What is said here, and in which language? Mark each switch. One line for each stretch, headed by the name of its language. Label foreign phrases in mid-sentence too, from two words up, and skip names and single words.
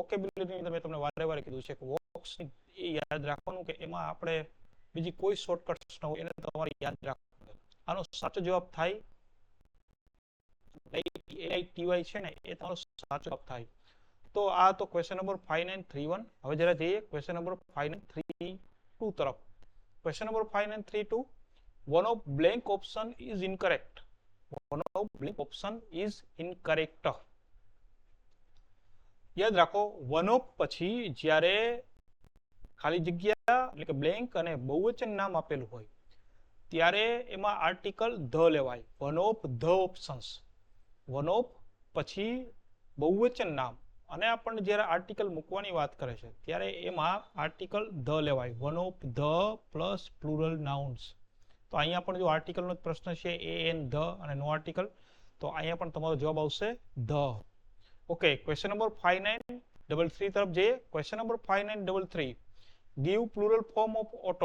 Gujarati: વોકેબ્યુલરી મેં તમને વારે વારે કીધું છે કે વોક્સ એ યાદ રાખવાનું કે એમાં આપણે બીજી કોઈ શોર્ટકટ્સ ન હોય, એને તમારે યાદ રાખવાનું. આનો સાચો જવાબ થાય AITY છે ને એ તમારો સાચો જવાબ થાય. તો આ તો
English: question number 5931.
Gujarati: હવે જરા જઈએ
English: question number 5932
Gujarati: તરફ.
English: question number 5932, one of blank option is incorrect. One of blank option is incorrect.
Gujarati: યાદ રાખો,
English: one of
Gujarati: પછી જ્યારે ખાલી જગ્યા એટલે કે બ્લેન્ક અને બહુવચન નામ આપેલું હોય ત્યારે એમાં
English: article the
Gujarati: લેવાય.
English: one of the options, one of
Gujarati: પછી બહુવચન નામ અને આપણને જ્યારે આર્ટિકલ મૂકવાની વાત કરે છે ત્યારે એમાં
English: article the
Gujarati: લેવાય.
English: one of the plus plural nouns.
Gujarati: તો અહીંયા પણ જો આર્ટિકલનો પ્રશ્ન છે
English: an the
Gujarati: અને
English: no article,
Gujarati: તો અહીંયા પણ તમારો જવાબ આવશે ધ.
English: Okay, question number 5933
Gujarati: તરફ જઈએ.
English: Question number 5933, give plural form of auto.